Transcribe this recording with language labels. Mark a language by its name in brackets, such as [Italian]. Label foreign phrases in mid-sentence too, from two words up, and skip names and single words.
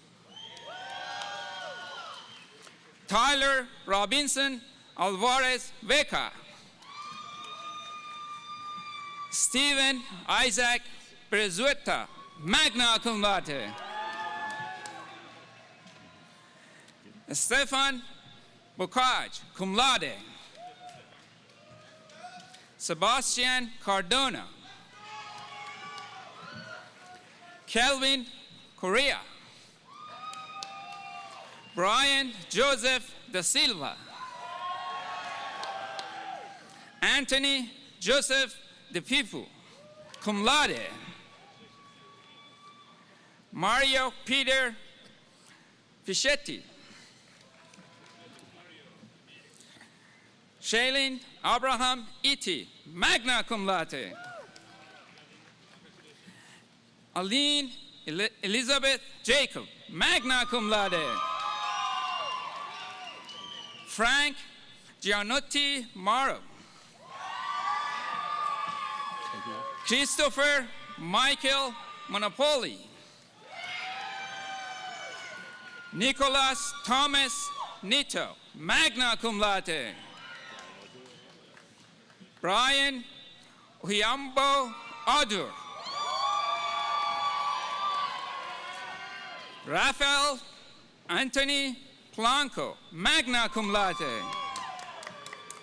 [English] Tyler Robinson Alvarez Vega. Stephen Isaac Prezueta, [Latin] magna cum laude. [English] Stefan Bocage, [Latin] cum laude. [English] Sebastian Cardona. Kelvin Correa. Brian Joseph Da Silva. Anthony Joseph De Pipu, [Latin] cum laude. [English] Mario Peter Fischetti. Shailene Abraham Iti, [Latin] magna cum laude. [English] Aline Elizabeth Jacob, [Latin] magna cum laude. [English] Frank Gianotti Morrow. Christopher Michael Monopoli. Nicholas Thomas Nito, [Latin] magna cum laude. [English] Brian Huyambo Adur. Rafael Anthony Blanco, [Latin] magna cum laude.